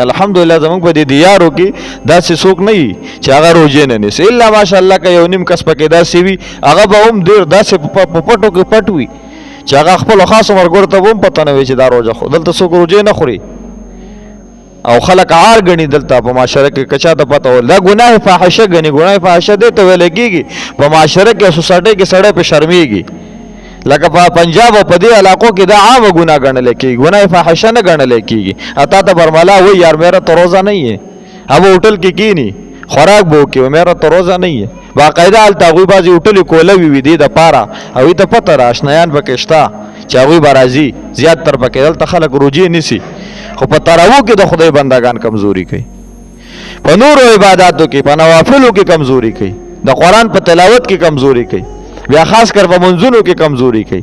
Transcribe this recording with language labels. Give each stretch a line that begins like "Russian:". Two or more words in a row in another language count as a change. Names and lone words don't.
Pashto: الحمدلله زموږ په دې دیارو کې داسې څوک نه وي چې هغه روجې نه نیسي، الا ماشاءالله که یو نیم کس پکې داسې وي هغه به هم ډېر داسې په پټو کې پټ وي چې هغه خپلو خاصو ملګرو ته به هم پته نه وي چې دا روژه خو دلته څوک روجې نه خوري او خلک عار ګڼي. دلته په معاشره کې که چا ته پته ول دا ګناه فاحشه ګڼي. ګناه فاحشه دې ته ویل کېږي په معاشره کې سوسایټۍ کې سړی پې شرمېږي. لکه په پنجاب او په دې علاقو کې دا عامه ګناه ګڼلی کېږي، ګناه فاحشه نه ګڼلی کېږي. تا ته برملا وایي
Urdu: یار میرا تو روزه نہیں ہے، اب ہوٹل
Pashto: کې کینی خوراک به وکړي
Urdu: میرا تو روزه نہیں ہے.
Pashto: باقاعده هلته هغوی بعضې هوټلې کولوي وي دې دپاره، هغوی ته پته ده اشنایان پکې شته چې هغوی به راځي زیات تر پکې. دلته خلک روجې نیسي خو په تراوو کې د خدای بندگان کمزوري کوي، په نورو عباداتو کې په نوافلو کې کمزوري کوي، د قرآن په تلاوت کې کمزوري کوي، بیا خاص کر په منځونو کې کمزوري کوي.